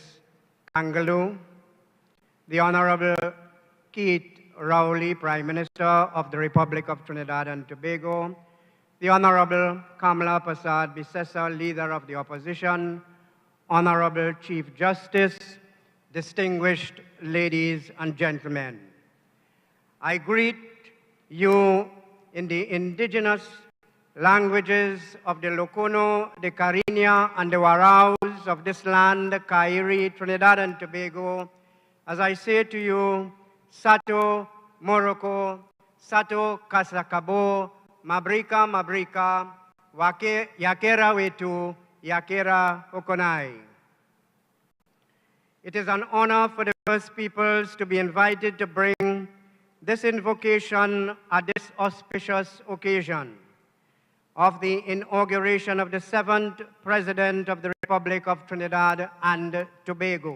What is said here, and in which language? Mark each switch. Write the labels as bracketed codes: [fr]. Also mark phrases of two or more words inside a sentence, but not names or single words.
[en] Kangaloo, the Honorable Keith Rowley, Prime Minister of the Republic of Trinidad and Tobago, the Honorable Kamala Prasad Bisessa, Leader of the Opposition, Honorable Chief Justice, distinguished ladies and gentlemen. I greet you in the indigenous languages of the Lokono, the Cariña, and the Waraos of this land, Kairi, Trinidad and Tobago, as I say to you, [arw] Sato Morocco, Sato Kasakabo, Mabrika Mabrika, Yakera Wetu, Yakera Okonai. [en] It is an honor for the First Peoples to be invited to bring this invocation at this auspicious occasion of the inauguration of the 7th President of the Republic of Trinidad and Tobago.